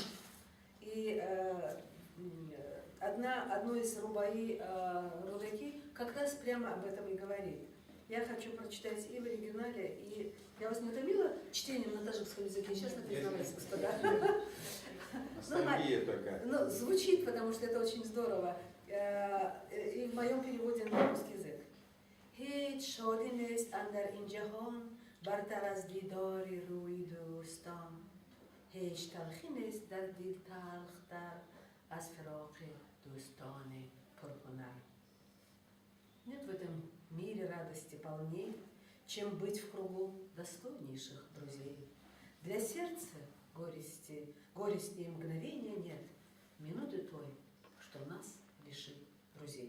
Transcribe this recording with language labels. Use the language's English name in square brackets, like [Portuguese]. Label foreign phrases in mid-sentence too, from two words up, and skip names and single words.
[Russian] И одно из рубаи Рудаки как раз прямо об этом и говорит. Я хочу прочитать и в оригинале, и я вас не утомила чтением на таджикском языке, честно признаюсь, господа. Ностальгия такая. Ну, звучит, потому что это очень здорово. И в моем переводе на русский язык. [Persian] هیچ شادی نیست اندر این جهان برتر از دیدار روی دوستان هیچ تلخی نیست در دل تلختر از فراق دوستان پرهنر. [Russian] Нет в этом мире радости полней, чем быть в кругу достойнейших друзей. Для сердца горести и мгновения нет, минуты той, что нас лишит друзей.